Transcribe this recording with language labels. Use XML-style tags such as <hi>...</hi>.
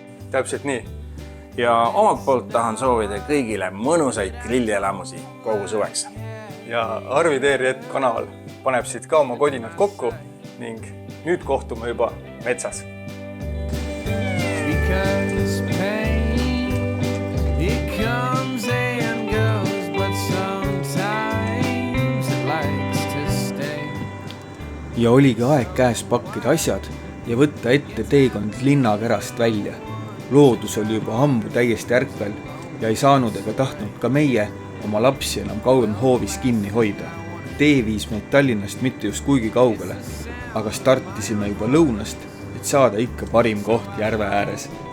<et>täpselt nii. Ja omalt poolt tahan soovida kõigile mõnusaid grillielamusi kogu suveks. Ja Arvid ERJET kanal paneb siit ka oma kodinad kokku ning nüüd kohtume juba metsas.</et> <en>Because pain, it comes and goes, but sometimes it likes to stay.</en> <et>Ja oligi aeg käes pakkida asjad ja võtta ette teekond linnakärast välja. Loodus oli juba ammu täiesti ärkvel ja ei saanud ega tahtnud ka meie oma lapsi enam kauem hoovis kinni hoida. Tee viis meid Tallinnast mitte just kuigi kaugele, aga startisime juba lõunast, et saada ikka parim koht järve ääres.</et>